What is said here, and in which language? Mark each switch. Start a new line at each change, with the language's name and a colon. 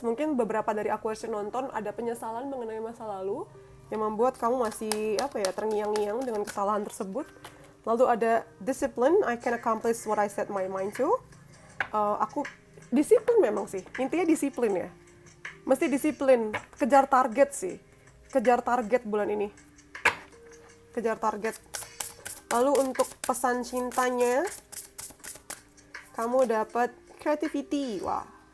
Indonesian: Mungkin beberapa dari Aquarius yang nonton ada penyesalan mengenai masa lalu yang membuat kamu masih terngiang-ngiang dengan kesalahan tersebut. Lalu ada discipline.
English: I can accomplish what I set my mind to.
Indonesian: Aku disiplin memang sih. Intinya disiplin ya. Mesti disiplin. Kejar target sih. Kejar target bulan ini. Kejar target. Lalu untuk pesan cintanya, kamu dapat creativity. Wah.